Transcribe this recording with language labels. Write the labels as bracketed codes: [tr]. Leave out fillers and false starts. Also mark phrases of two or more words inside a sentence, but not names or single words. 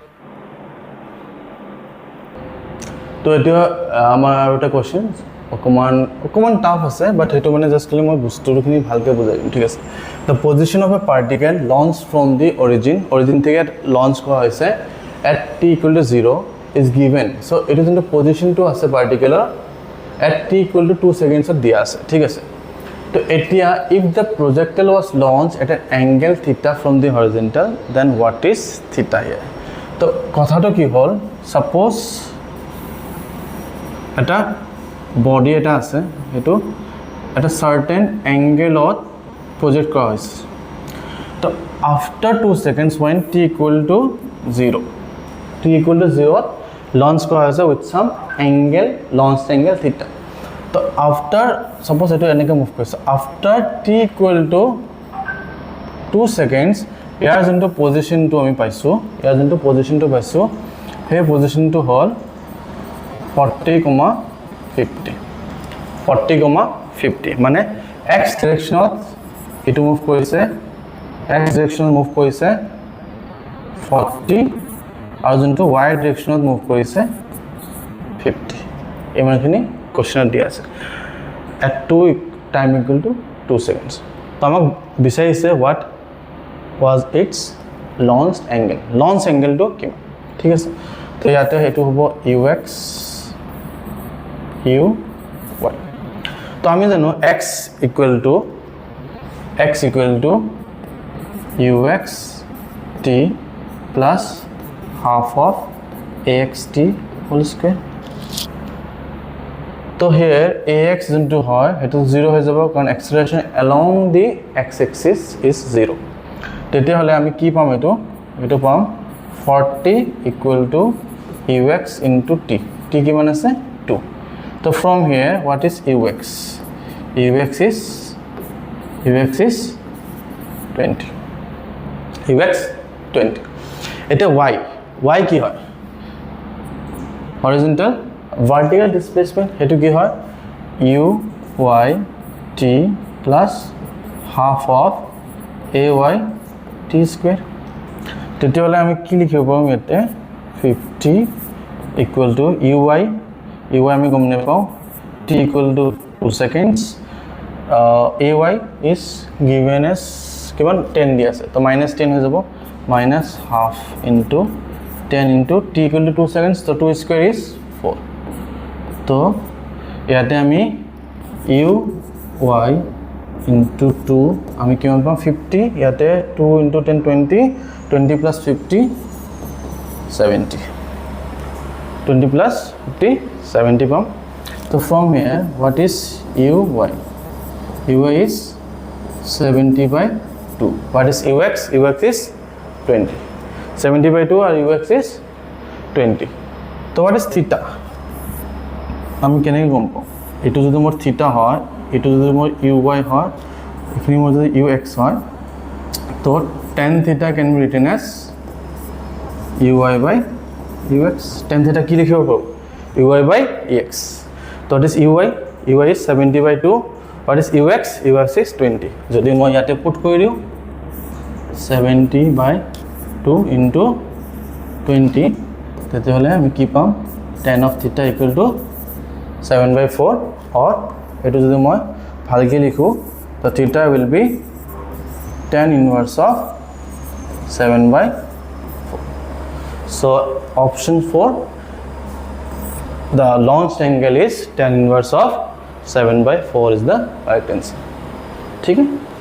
[as] তো এটা আমাৰ আৰু এটা কোশ্চেন অকমান টাফ আছে বাট হেতু মানে জাস্ট খালি মই বস্তুখিনি ভালকে বুজাই দিম ঠিক আছে [en] the position of a particle launched from the origin [as] থেকে লঞ্চ কৰা হৈছে [en] at t equal to 0 is given so it is in the position to আছে particular at t equal to 2 seconds [as] দিয়া আছে ঠিক আছে তো এতিয়া [en] if the projectile was launched at an angle theta from the horizontal then what is theta here [as] তো কথাটো কি হল [en] suppose [as] এটা বডি এটা আছে এটো এটা [en] certain angle [as] ত project কৰা হৈছে তো [en] after 2 seconds when t equal to 0 [as] launch কৰা হৈছে [en] with some angle launched angle theta [as] তো [en] after suppose [as] এটো এনেকৈ মুভ কৰিছে [en] after t equal to 2 seconds [as] ইয়াৰ যোনটো পজিশনটো আমি পাইছো সেই পজিশনটো হল 40,50 মানে x ডাইৰেকশনত এটো মুভ কৰিছে x ডাইৰেকশনত মুভ কৰিছে 40 আৰু যোনটো y ডাইৰেকশনত মুভ কৰিছে 50 ইমানখিনি কোশ্চেনত দিয়া আছে [en] at 2 time equal to 2 seconds [as] তো আমাক বিচাৰিছে [en] what was its launched angle [as] to কিমান ঠিক আছে তো ইয়াতে হেতু হবো ux [en] u y [as] তো আমি জানো [en] x equal to ux t plus half of axt whole square so here ax into hoy it is 0 [as] হৈ যাব কাৰণ [en] acceleration along the x axis is 0 [as] তেতে হলে আমি কি পাম এটো পাম [en] 40 equal to ux into t t [as] কিমান আছে [en] 2 so from here what is ux is 20 ux 20 [as] এটা y কি হয় [en] horizontal vertical displacement [as] হেতু কি হয় [en] u y t plus half of a y t square [as] তেতে হলে আমি কি লিখিব পাৰিম এটো [en] 50 equal to u y [as] আমি গমনে পাওঁ [en] t equal to 2 seconds a y is given as kiman 10 [as] দি আছে [en] to minus 10 [as] হৈ যাব [en] minus half into 10 into t equal to 2 seconds so 2 square is 4 तो [as] ইয়াতে আমি [en] u y into 2 [as] আমি কিমান পাম [en] 50 ইয়াতে 2 into 10 20 plus 50 70 20 plus 50 70 [as] পাম তো [en] from here what is u y is 70 by 2 what is ux is 20 70 by 2 or ux is 20 so what is theta [as] আমি কেনেকৈ গম পাম এটো যদি মোৰ থিটা হয় এটো যদি মোৰ uy হয় এখিনি মোৰ যদি ux হয় [en] তো tan theta can be written as uy by ux tan theta [as] কি লিখিব পাৰো [en] uy by ex তো this uy is 70 by 2 what is ux is 20 [as] যদি মই ইয়াতে পুট কৰি দিও [en] 70 by 2 into 20 [as] তেতে হলে আমি কি পাম [en] tan of theta equal to 7 by 4 or [as] এটো যদি মই ভালকৈ লিখোঁ [en] the theta will be tan inverse of 7 by 4 so option 4 the launched angle is tan inverse of 7 by 4 is the right answer [hi] ठीक है